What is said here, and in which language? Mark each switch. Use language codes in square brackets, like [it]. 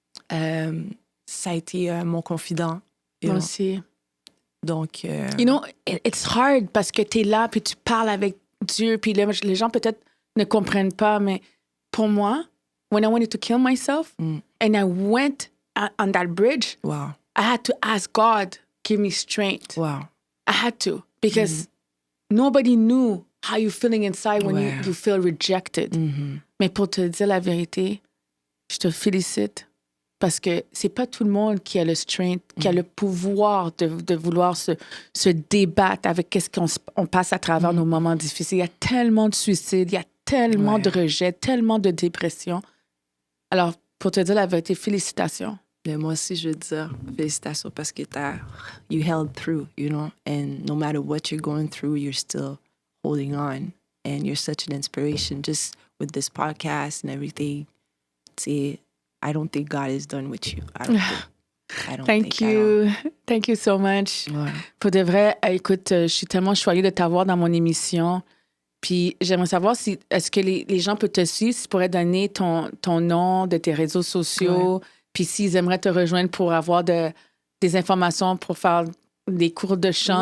[fr] Ça a été mon confident. Moi aussi. Donc... [en] You know, it's hard [fr] parce que t'es là puis tu parles avec Dieu puis les gens peut-être ne comprennent pas, mais pour moi, [en] when I wanted to kill myself and I went on that bridge, wow. I had to ask God, give me strength. Wow. I had to because nobody knew how you're feeling inside when [fr] Ouais. [en] you feel rejected. [fr] Mais pour te dire la vérité, je te félicite parce que c'est pas tout le monde qui a le strength, qui a le pouvoir de vouloir se débattre avec qu'est-ce qu'on passe à travers nos moments difficiles. Il y a tellement de suicides, il y a tellement Ouais. de rejets, tellement de dépression. Alors, pour te dire la vérité, félicitations. Mais moi aussi, je veux dire félicitations parce que [en] you held through, you know, and no matter what you're going through, you're still holding on, and you're such an inspiration just with this podcast and everything. See, I don't think God is done with you. I don't Thank think at all. you. Thank you so much. [fr] Ouais. Pour de vrai, écoute, je suis tellement choyée de t'avoir dans mon émission. Puis j'aimerais savoir si est-ce que les gens peuvent te suivre, si tu pourrais donner ton nom de tes réseaux sociaux, puis s'ils aimeraient te rejoindre pour avoir des informations pour faire des cours de chant